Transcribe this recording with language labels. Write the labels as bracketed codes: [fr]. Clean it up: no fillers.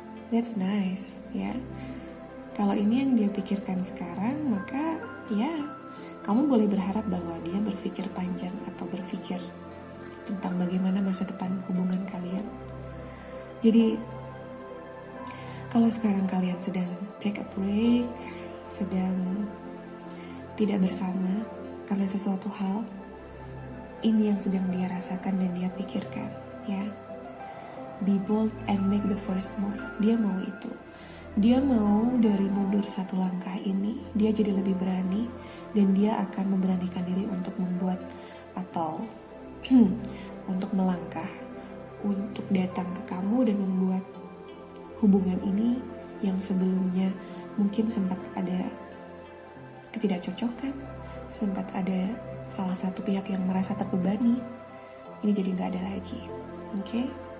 [en] That's nice, [id] ya. Kalau ini yang dia pikirkan sekarang, maka ya kamu boleh berharap bahwa dia berpikir panjang atau berpikir tentang bagaimana masa depan hubungan kalian. Jadi kalau sekarang kalian sedang [en] take a break, [id] sedang tidak bersama karena sesuatu hal, ini yang sedang dia rasakan dan dia pikirkan, ya. [en] Be bold and make the first move. [id] Dia mau itu. Dia mau dari mundur satu langkah ini, dia jadi lebih berani dan dia akan memberanikan diri untuk membuat atau untuk melangkah, untuk datang ke kamu dan membuat hubungan ini yang sebelumnya mungkin sempat ada ketidakcocokan, sempat ada salah satu pihak yang merasa terbebani, ini jadi gak ada lagi. Oke?